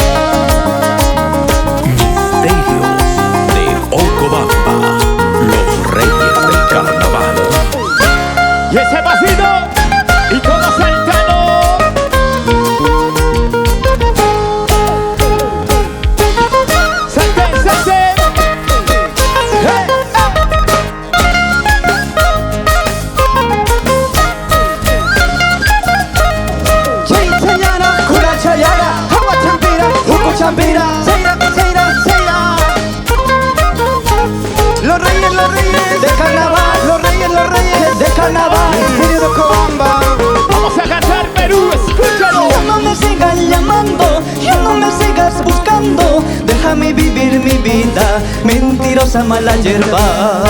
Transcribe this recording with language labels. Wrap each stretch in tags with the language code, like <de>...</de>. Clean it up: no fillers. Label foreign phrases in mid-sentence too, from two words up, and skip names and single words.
<es>Misterios de Ocobamba, los reyes del carnaval. Y ese pasito y todo saltando. Salten, salten. Hey.</es> <qu>Chayara, Kura Chayara, Hawa Champira, Huko Champira, Seira, Seira, Seira.</qu> <es>Los reyes de carnaval, los reyes de carnaval. Misterio de Ocobamba. Vamos a cantar Perú, escúchalo. Ya no me sigas llamando, ya no me sigas buscando. Déjame vivir mi vida, mentirosa mala hierba.</es>